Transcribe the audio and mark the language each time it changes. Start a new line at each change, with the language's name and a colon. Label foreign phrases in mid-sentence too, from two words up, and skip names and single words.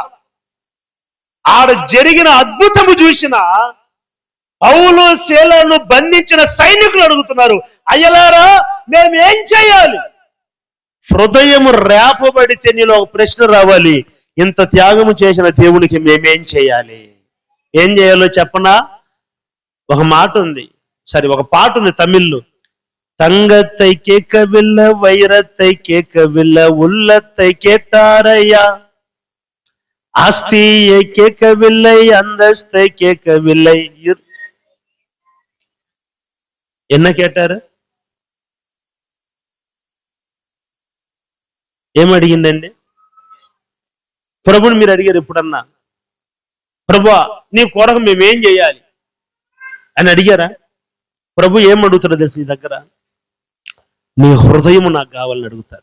Telugu: ఆడ జరిగిన అద్భుతము చూసిన పౌలు శీలను బంధించిన సైనికులు అడుగుతున్నారు, అయ్యలారా మేము ఏం చేయాలి? హృదయము రేపబడితే నీలో ఒక ప్రశ్న రావాలి, ఇంత త్యాగము చేసిన దేవునికి మేమేం చేయాలి? ఏం చేయాలో చెప్పనా? ఒక మాట ఉంది, ఒక పాట ఉంది తమిళ్లో.
Tamil: தங்கத்தை கேட்கவில்லை, வைரத்தை கேட்கவில்லை, உள்ளத்தை கேட்டாரையா. ஆஸ்தியை கேட்கவில்லை, அந்தஸ்தை கேட்கவில்லை. என்ன கேட்டாரு?
Telugu: ఏం అడిగిందండి? ప్రభుని మీరు అడిగారు ఎప్పుడన్నా, ప్రభువా నీ కొరకు మేమేం చేయాలి అని అడిగారా? ప్రభు ఏం అడుగుతారో తెలుసు నీ దగ్గర? నీ హృదయము నాకు కావాలని అడుగుతారు.